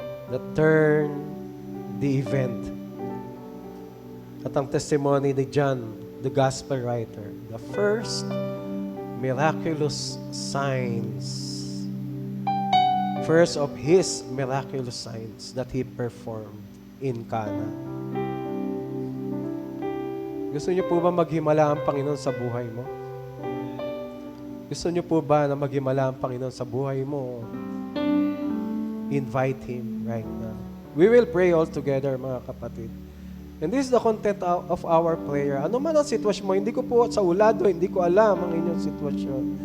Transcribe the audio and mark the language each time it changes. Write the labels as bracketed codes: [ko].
[en] That turn the event. [tl] At ang testimony ni [en] John, the gospel writer, the first miraculous signs, first of His miraculous signs that He performed in Cana. [tl] Gusto niyo po ba maghimala ang Panginoon sa buhay mo? Gusto niyo po ba na maghimala ang Panginoon sa buhay mo? [en] Invite Him right now. We will pray all together, [tl] mga kapatid. [en] And this is the content of our prayer. [tl] Ano man ang sitwasyon mo, hindi ko po sa ulado, hindi ko alam ang inyong sitwasyon.